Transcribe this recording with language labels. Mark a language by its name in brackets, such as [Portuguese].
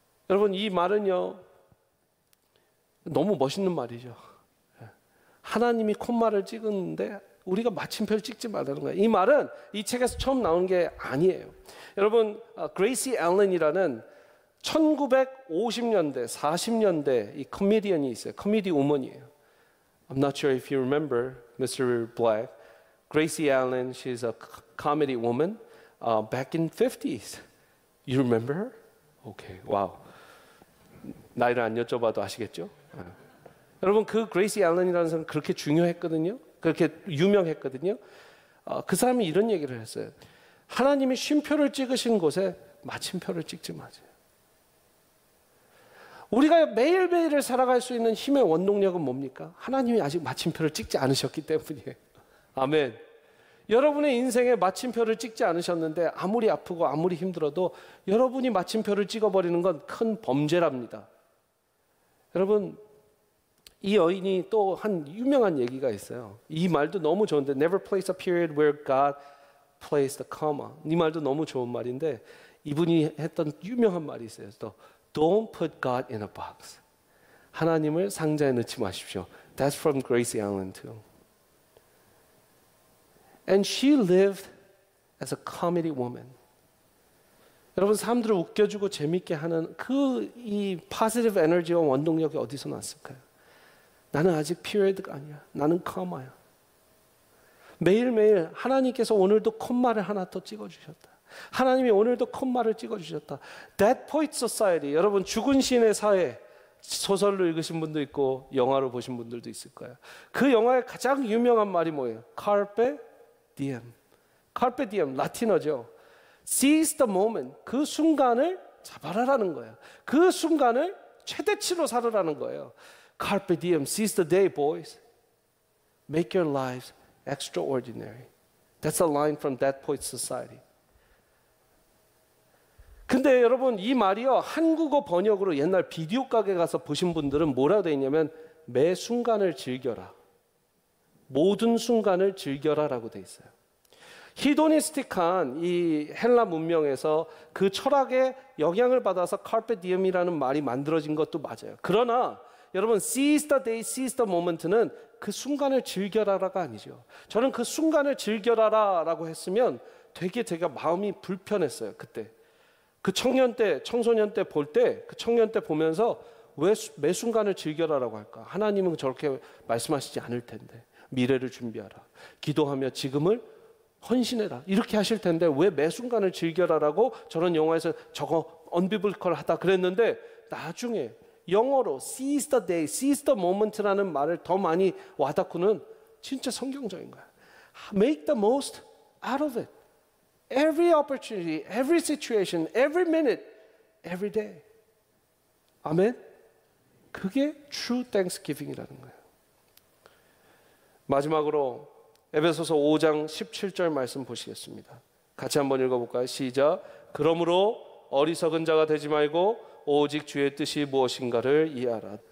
[Korean] 여러분 이 말은요 너무 멋있는 말이죠. 하나님이 콤마를 찍었는데 우리가 마침표를 찍지 말라는 거예요. 이 말은 이 책에서 처음 나온 게 아니에요. 여러분, 그레이시 앨런이라는 1950년대, 40년대 이 코미디언이 있어요. 코미디 우먼이에요. [English] I'm not sure if you remember Mr. Black. Gracie Allen, she's a comedy woman back in 50s. You remember her? Okay, wow. [Korean] 나이를 안 여쭤봐도 아시겠죠? 여러분, 그 그레이시 앨런이라는 사람은 그렇게 중요했거든요. 그렇게 유명했거든요. 그 사람이 이런 얘기를 했어요. 하나님이 쉼표를 찍으신 곳에 마침표를 찍지 마세요. 우리가 매일매일을 살아갈 수 있는 힘의 원동력은 뭡니까? 하나님이 아직 마침표를 찍지 않으셨기 때문이에요. 아멘. 여러분의 인생에 마침표를 찍지 않으셨는데 아무리 아프고 아무리 힘들어도 여러분이 마침표를 찍어버리는 건 큰 범죄랍니다. 여러분, 이 여인이 또 한 유명한 얘기가 있어요. 이 말도 너무 좋은데 [English] Never place a period where God placed a comma. [Korean] 이 말도 너무 좋은 말인데 이분이 했던 유명한 말이 있어요. [English] 또 Don't put God in a box. [Korean] 하나님을 상자에 넣지 마십시오. [English] That's from Gracie Allen too. And she lived as a comedy woman. [Korean] 여러분, 사람들을 웃겨주고 재밌게 하는 그 이 positive 에너지와 원동력이 어디서 났을까요? 나는 아직 피리어드가 아니야. 나는 컴마야. 매일매일 하나님께서 오늘도 콤마를 하나 더 찍어주셨다. 하나님이 오늘도 콤마를 찍어주셨다. Dead Poet Society, 여러분 죽은 시인의 사회 소설로 읽으신 분도 있고 영화로 보신 분들도 있을 거예요. 그 영화의 가장 유명한 말이 뭐예요? [Latin] Carpe diem. [Korean] Carpe diem, 라틴어죠. [English] Seize the moment, [Korean] 그 순간을 잡아라라는 거예요. 그 순간을 최대치로 살아라는 거예요. [Latin] Carpe diem, [English] seize the day, boys. Make your lives extraordinary. That's a line from Dead Poet Society. [Korean] 근데 여러분, 이 말이요, 한국어 번역으로 옛날 비디오 가게 가서 보신 분들은 뭐라고 되어 있냐면 매 순간을 즐겨라. 모든 순간을 즐겨라 라고 되어 있어요. 히도니스틱한 이 헬라 문명에서 그 철학에 영향을 받아서 카르페 디엠이라는 말이 만들어진 것도 맞아요. 그러나 여러분, [English] seize the day, seize the moment [Korean] 는 그 순간을 즐겨라라가 아니죠. 저는 그 순간을 즐겨라라고 했으면 되게 제가 마음이 불편했어요. 그때 그 청년 때, 청소년 때 볼 때, 그 청년 때 보면서 왜 매 순간을 즐겨라라고 할까? 하나님은 저렇게 말씀하시지 않을 텐데. 미래를 준비하라. 기도하며 지금을 헌신해라. 이렇게 하실 텐데 왜 매 순간을 즐겨라라고 저런 영화에서 저거 unbiblical하다 그랬는데 나중에 영어로 [English] seize the day, seize the moment [Korean] 라는 말을 더 많이 와닿고는 진짜 성경적인 거야. [English] Make the most out of it. Every opportunity, every situation, every minute, every day. [Korean] 아멘? 그게 [English] true thanksgiving [Korean] 이라는 거예요. 마지막으로 에베소서 5장 17절 말씀 보시겠습니다. 같이 한번 읽어볼까요? 시작. 그러므로 어리석은 자가 되지 말고 오직 주의 뜻이 무엇인가를 이해하라.